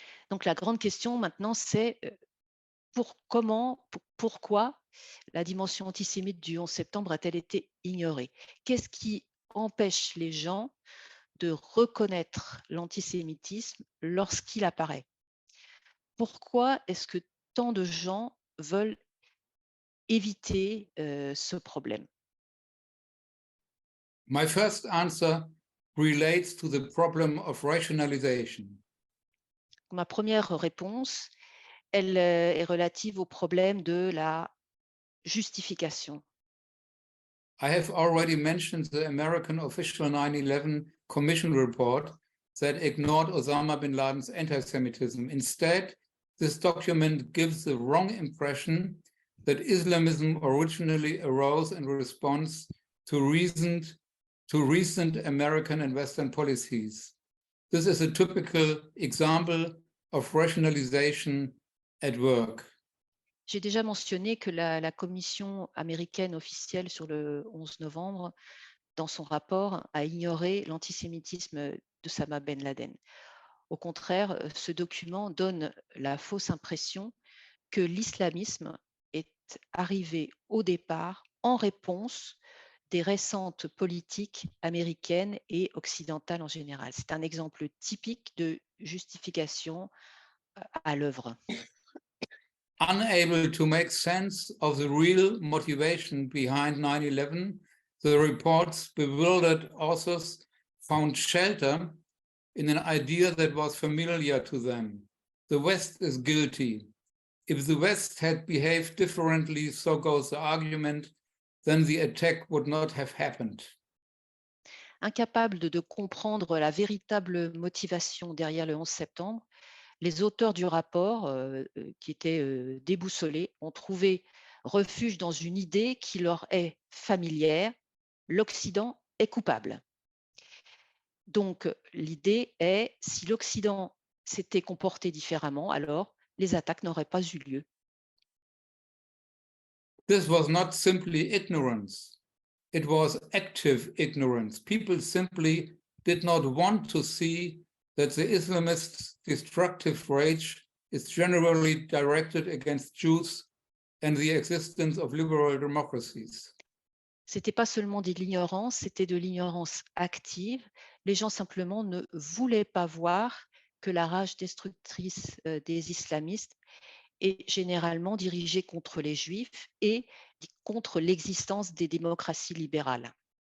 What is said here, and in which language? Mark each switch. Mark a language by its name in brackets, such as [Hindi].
[French] Donc la grande question maintenant, c'est pourquoi la dimension antisémite du 11 septembre a-t-elle été ignorée? Qu'est-ce qui empêche les gens de reconnaître l'antisémitisme lorsqu'il apparaît? Pourquoi est-ce que tant de gens veulent éviter ce problème? [English] My first answer relates to the problem of rationalization. [French] Ma première réponse, elle est relative au problème de la justification. [English] I have already mentioned the American official 9/11 Commission report that ignored Osama bin Laden's anti-Semitism. Instead, this document gives the wrong impression that Islamism originally arose in response to recent American and Western policies. This is a typical example of rationalization at work. [French] J'ai déjà mentionné que la commission américaine officielle sur le 11 novembre, dans son rapport, a ignoré l'antisémitisme d'Osama Ben Laden. Au contraire, ce document donne la fausse impression que l'islamisme est arrivé au départ en réponse des récentes politiques américaines et occidentales en général. C'est un exemple typique de justification à l'œuvre. [English] Unable to make sense of the real motivation behind 9/11, the report's bewildered authors found shelter in an idea that was familiar to them. The West is guilty. If the West had behaved differently, so goes the argument, then the attack would not have happened. [French] Incapables de comprendre la véritable motivation derrière le 11 septembre, les auteurs du rapport, qui étaient déboussolés, ont trouvé refuge dans une idée qui leur est familière: l'Occident est coupable. Donc, l'idée est, si l'Occident s'était comporté différemment, alors les attaques n'auraient pas eu lieu. [English] This was not simply ignorance. It was active ignorance. People simply did not want to see that the Islamists' destructive rage is generally directed against Jews and the existence of liberal democracies. [French] C'était pas seulement de l'ignorance, c'était de l'ignorance active. Les gens simplement ne voulaient pas voir que la rage destructrice des islamistes est généralement dirigée contre les juifs et contre l'existence des démocraties libérales.